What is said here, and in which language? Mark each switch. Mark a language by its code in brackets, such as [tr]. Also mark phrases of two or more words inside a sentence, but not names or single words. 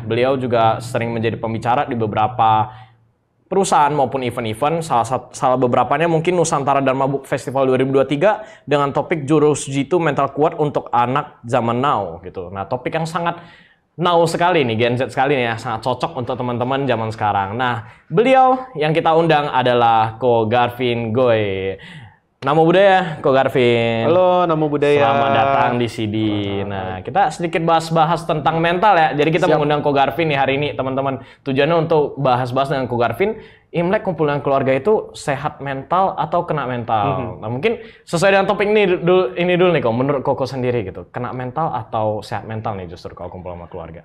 [id] Beliau juga sering menjadi pembicara di beberapa perusahaan maupun event-event, salah beberapanya mungkin Nusantara Dharma Book Festival 2023 dengan topik Jurus Jitu Mental Kuat untuk Anak [en] Zaman Now [id] gitu. Nah, topik yang sangat now sekali nih, Gen Z sekali nih ya, sangat cocok untuk teman-teman zaman sekarang. Nah, beliau yang kita undang adalah Ko Garvin Goy. Namo Buddhaya, Ko Garvin. Halo, Namo Buddhaya. Selamat datang di CD. Nah, kita sedikit bahas-bahas tentang mental ya. Jadi kita mengundang Ko Garvin nih hari ini, teman-teman. Tujuannya untuk bahas-bahas dengan Ko Garvin. Imlek kumpul dengan keluarga itu sehat mental atau kena mental. Nah, mungkin sesuai dengan topik ini dulu nih, Ko. Menurut Koko sendiri gitu, kena mental atau sehat mental nih justru kalau kumpul sama keluarga?